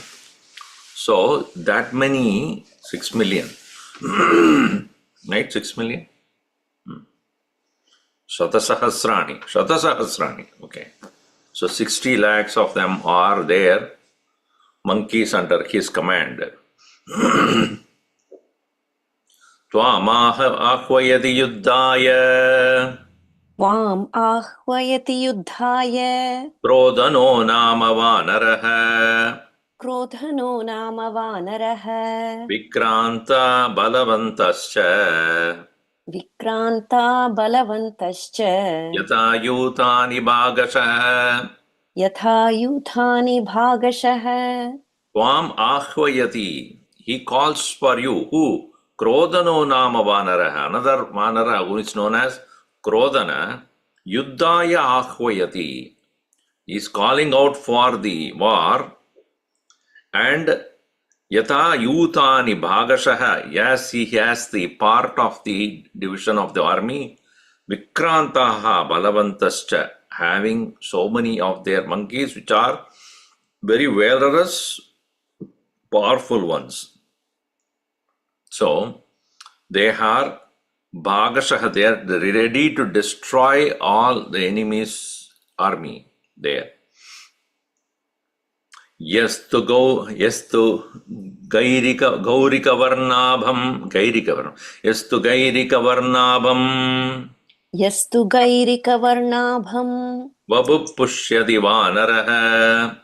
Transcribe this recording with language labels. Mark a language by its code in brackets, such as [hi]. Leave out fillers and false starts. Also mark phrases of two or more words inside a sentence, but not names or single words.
[en] So that many, 6 million. Right? 6 million? [sa] Shata Sahasrani. [en] Okay. So 60 lakhs of them are there, monkeys under his command. [sa] Tvamaha ahvayati yuddhaya. Tvam ahvayati yuddhaya. Krodhano nama vanaraha. Krodhano nama vanaraha. Vikranta balavantascha. Vikranta balavantascha. Yata yutani bhagasha. Yatha yuthani bhagashaha. Tvam ahvayati. [en] He calls for you. Who? [sa] Krodhano nama vanaraha. [en] Another vanara who is known as Krodhana. [sa] Yuddhaya ahvayati. [en] He is calling out for the war. [sa] And Yata Yutani Bhagashaha, [en] yes, he has the part of the division of the army. [sa] Vikrantaha Balavantascha, [en] having so many of their monkeys which are very valorous, powerful ones. So they are Bhagashaha, they are ready to destroy all the enemy's army there. [sa] Yastu Gaurika Varnabham. Yastu Gaurika Varnabham. Yastu gairika varnabham. Vapuh Pushyati Vanaraha.